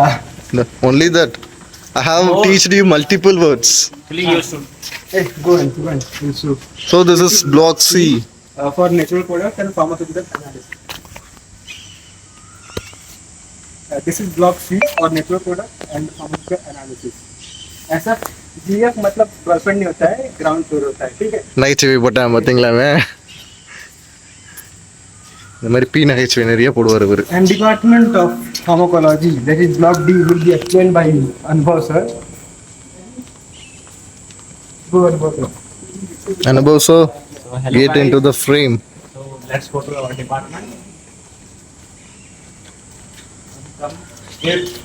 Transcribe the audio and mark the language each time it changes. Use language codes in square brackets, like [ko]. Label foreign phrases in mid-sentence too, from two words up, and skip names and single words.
[en] No, only that. I have Oh. teached you multiple words. Please you should. Hey, go on. So, So this is block C. for natural products and pharmaceutical analysis. This is block C for natural products and pharmaceutical analysis. [hi] ऐसा GF मतलब गर्लफ्रेंड नहीं होता है, [en] ground floor [hi] होता है, ठीक है. [ta] நகைச்சுவை போட்டேன் பார்த்தீங்களா அவன்? இந்த மாதிரி பி நகைச்சுவை நிறைய போடுவார் இவர். [en] And Department of Pharmacology, that is block D, will be explained by Anubhav sir. Go Anubhav. Anubhav sir, So hello get guys. into the frame. So let's go to our department. Come here.